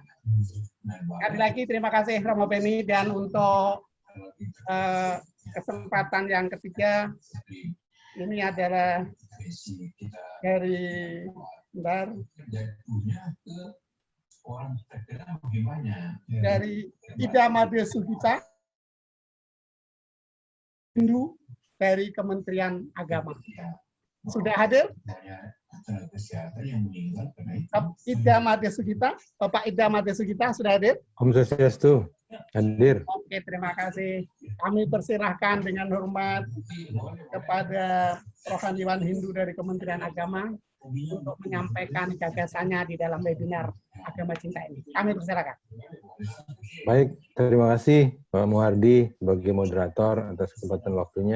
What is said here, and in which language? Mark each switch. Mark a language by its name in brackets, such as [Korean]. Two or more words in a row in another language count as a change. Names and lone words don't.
[Indonesian] Sekali lagi terima kasih Romo Beni, dan untuk kesempatan yang ketiga ini adalah dari Ida Made Sugita Hindu dari Kementerian Agama. Sudah hadir? Ida Made Sugita, Bapak Ida Made Sugita sudah hadir? [Balinese] Om Swastiastu, [Indonesian] hadir. Oke, terima kasih. Kami persilahkan dengan hormat kepada Rohaniwan Hindu dari Kementerian Agama untuk menyampaikan gagasannya di dalam webinar Agama Cinta ini. Kami persilahkan. Baik, terima kasih Pak Muhardi sebagai moderator atas kesempatan waktunya.